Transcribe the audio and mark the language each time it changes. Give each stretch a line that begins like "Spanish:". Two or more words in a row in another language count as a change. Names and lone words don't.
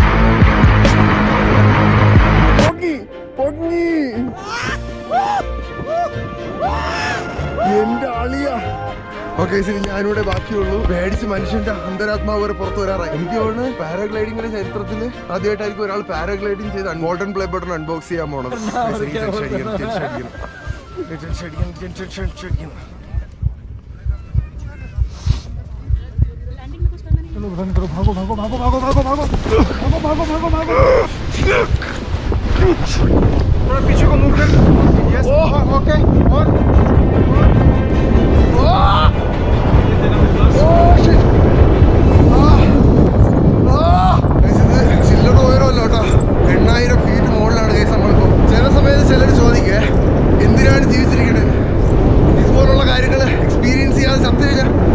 Malayalam: എന്റെ ആളിയാ. ഓക്കെ, ശരി, ഞാനിവിടെ ബാക്കിയുള്ളൂ. പേടിച്ച് മനുഷ്യന്റെ അന്തരാത്മാവ് വരെ പുറത്തു വരാറായി. എനിക്ക് തോന്നുന്നു പാരാഗ്ലൈഡിങ്ങിന്റെ ചരിത്രത്തിൽ ആദ്യമായിട്ടായിരിക്കും ഒരാൾ പാരാഗ്ലൈഡിങ് ചെയ്ത് ഗോൾഡൻ പ്ലേ ബട്ടൺ അൺബോക്സ് ചെയ്യാൻ പോണത്.
Hindi: पीछे को मूव कर.
English: yes, okay.
Malayalam: और ചില്ലറ ഉയരമല്ലോ കേട്ടോ. 8,000 ഫീറ്റ് മുകളിലാണ് കേസ് നമ്മളിപ്പോൾ. ചില സമയത്ത് ചിലർ ചോദിക്കേ എന്തിനാണ് ജീവിച്ചിരിക്കുന്നത്, ഇതുപോലുള്ള കാര്യങ്ങൾ എക്സ്പീരിയൻസ് ചെയ്യാതെ ചത്തു കഴിഞ്ഞാൽ.